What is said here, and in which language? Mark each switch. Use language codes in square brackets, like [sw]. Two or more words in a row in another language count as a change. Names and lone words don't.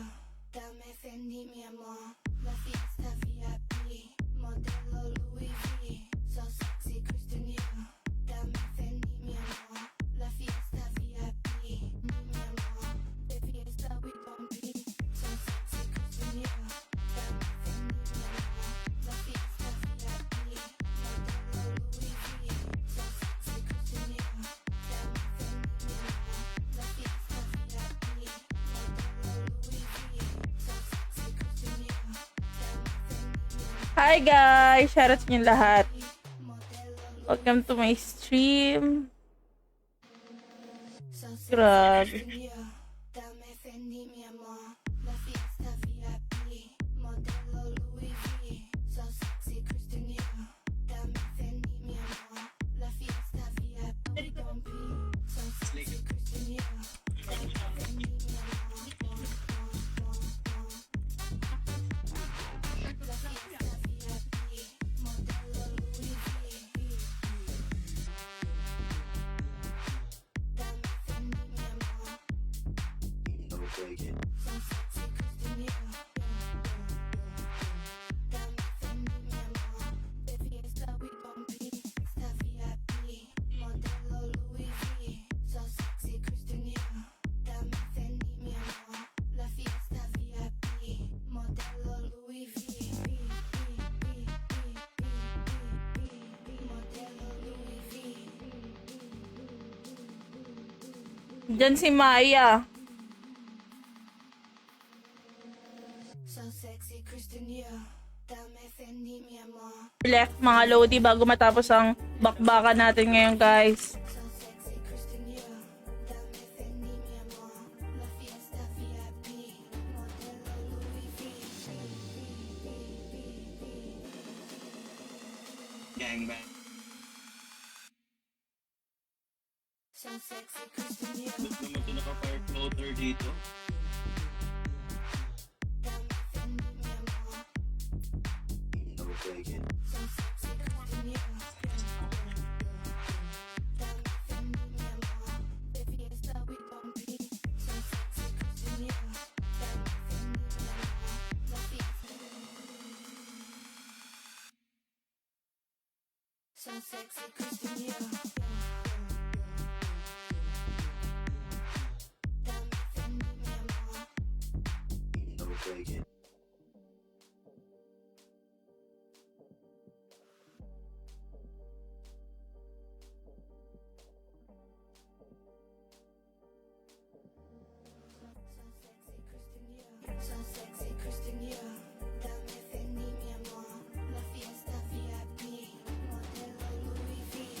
[es] Dame Fendi, mi amor. La fiesta VIP. Modelo Louis V. [en] So sexy, [es] Christian Dior. Dame Fendi, mi amor. La fiesta VIP. Mi amor. De fiesta [en] we gon' be. So sexy, Christian Dior. [es] Dame Fendi, mi amor. La fiesta VIP. Modelo Louis V. [en] So sexy, [es] Christian Dior. Dame Fendi, mi amor. La fiesta VIP. Modelo Louis V. [en] So sexy, [es] Christian Dior. Dame Fendi, mi amor. [en] Hi guys! Shoutout [tl] sa inyo lahat. Modelo [en] Welcome to my stream. So sexy, [tl] Grabe. [en] Christian Dior. [es] Dame Fendi, mi amor. La fiesta VIP. Modelo Louis V. [en] So sexy, [es] Christian Dior. Dame Fendi, mi amor. La fiesta VIP. [en] Don't be so sexy, Christian Dior. [es] Dame Fendi, mi amor. La fiesta VIP. Modelo Louis V. Dame Fendi, mi amor. [en] So sexy, Christian Dior. [es] Dame Fendi, mi amor. De fiesta [en] we gon' be. [es] Fiesta VIP. Modelo Louis V. [en] So sexy, [es] Christian Dior. Dame Fendi, mi amor. La fiesta VIP. Modelo Louis V. Modelo Louis V. [tl] Diyan si Maya. [en] So sexy, Christian Dior. [es] Dame Fendi, mi amor. [tl] Left mga Lodi bago matapos ang bakbakan natin ngayon guys. [en] So sexy, Christian Dior. [es] Dame Fendi, mi amor. La fiesta VIP. Modelo Louis V. [en] Gangbang. So sexy, Christian Dior. [tl] Ba't naman ito naka-fire floater dito? [es] Dame Fendi, mi amor. [en] No taking. So sexy, Christian Dior. [es] Dame Fendi, mi amor. De fiesta [en] we gon' be. So sexy, Christian Dior. [es] Dame Fendi, mi amor. La fiesta. [en] So sexy, Christian Dior. [es] Dame Fendi, mi amor. [en] No taking. So sexy, Christian Dior. [es] Dame Fendi, mi amor. La fiesta VIP. Modelo Louis V.